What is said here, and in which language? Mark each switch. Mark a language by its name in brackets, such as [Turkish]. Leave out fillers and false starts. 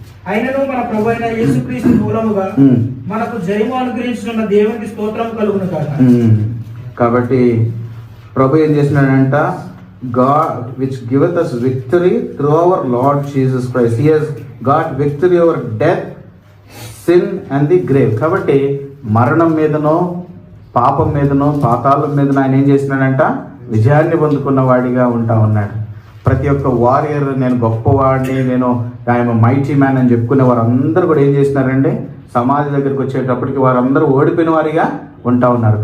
[Telugu] అయినను మన ప్రభువైన యేసుక్రీస్తు మూలముగా మనకు జయము అనుగ్రహించిన దేవునికి స్తోత్రం కలుగును గాక. కాబట్టి ప్రభు ఏం చేసినాడంట? [English] God which giveth us victory through our Lord Jesus Christ. He has got victory over death, sin and the grave. [Telugu] కాబట్టి మరణం మీదనో పాపం మీదనో పాతాళం మీదనో ఆయన ఏం చేసినాడంట? విజయాన్ని పొందుకున్న వాడిగా ఉంటా ఉన్నాడు. ప్రతి ఒక్క వారియర్ నేను గొప్పవాడిని, నేను ఆయన [English] mighty man [Telugu] అని చెప్పుకునే వారందరూ కూడా ఏం చేసినారండి? సమాధి దగ్గరికి వచ్చేటప్పటికి వారందరూ ఓడిపోయిన వారిగా ఉంటా ఉన్నారు.